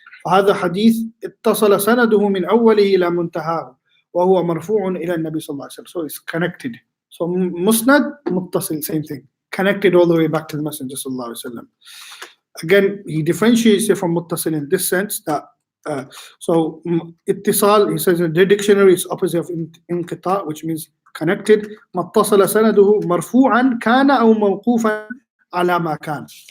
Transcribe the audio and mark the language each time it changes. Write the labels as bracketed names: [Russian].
[Arabic] هذا حديث اتصل سنده من أوله إلى منتهاه وهو مرفوع إلى النبي صلى الله عليه وسلم. [English] So it's connected. So musnad, muttasil, same thing. Connected all the way back to the Messenger [Arabic] صلى الله عليه وسلم. [English] Again, he differentiates it from muttasil in this sense that so ittisal, he says in the dictionary, it's opposite of inqita, which means connected. [Arabic] متصل سنده مرفوعا كان أو موقوفا على ما كان.